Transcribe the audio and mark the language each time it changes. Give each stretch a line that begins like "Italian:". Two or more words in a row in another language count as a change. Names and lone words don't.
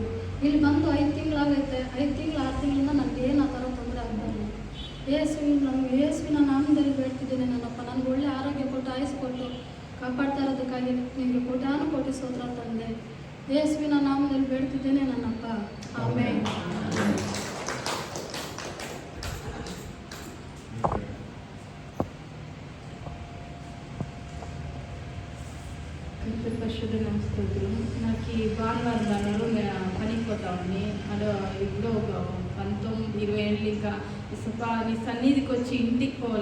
Kannada: ಇಲ್ಲಿ ಬಂದು 5 ತಿಂಗಳಾಗೈತೆ. 5 ತಿಂಗಳು 6 ತಿಂಗಳಿಂದ ನನಗೆ ಏನು ಆ ಥರ ತೊಂದರೆ ಆಗ್ಬಾರ್ದು. ಯೇಸುವಿನ ನಾಮದಲ್ಲಿ ಬೇಡ್ತಿದ್ದೇನೆ ನನ್ನಪ್ಪ. ನನಗೆ ಒಳ್ಳೆ ಆರೋಗ್ಯ ಕೊಟ್ಟು ಆಯಿಸ್ಕೊಟ್ಟು ಕಾಪಾಡ್ತಾ ಇರೋದಕ್ಕಾಗಿ ನಿಮಗೆ ಕೋಟಿ ಸ್ತೋತ್ರ ತಂದೆ. ಯೇಸುವಿನ ನಾಮದಲ್ಲಿ ಬೇಡ್ತಿದ್ದೇನೆ ನನ್ನಪ್ಪ. ಆಮೆನ್.
Telugu: పరిశుద్ధ నమస్తోత్రం. నాకు ఈ భానువారం దానిలో పనికి పోతా ఉంది. అలా ఇప్పుడు ఒక 19-20 ఏళ్ళు ఇంకా ఇసుప నీ సన్నిధికి వచ్చి ఇంటికి పోవాలి.